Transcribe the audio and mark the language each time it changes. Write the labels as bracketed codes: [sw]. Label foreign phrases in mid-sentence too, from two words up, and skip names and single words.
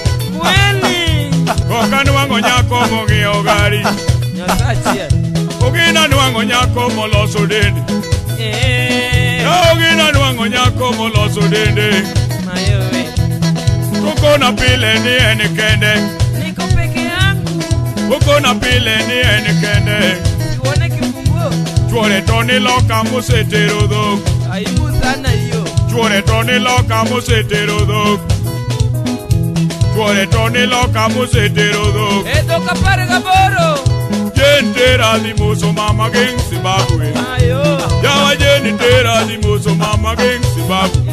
[luo] Koka nwango nyako mong'iewo gari. Ogina nwango nyako moloso dende. Ogina nwango nyako moloso dende. Koko na pile ni en kende. [sw] Niko peke yangu. [luo] Koko na pile ni en kende. [sw] Uone kifunguo. [luo] Chuore toni loka mosetero dhok. [sw] Aibu sana hiyo. [luo] Chuore toni loka mosetero dhok. Chuore toni loka mosetero dhok. Toka pare gaboro. Tera di moso mama geng Zimbabwe. Yawa jeni tera di moso mama geng Zimbabwe.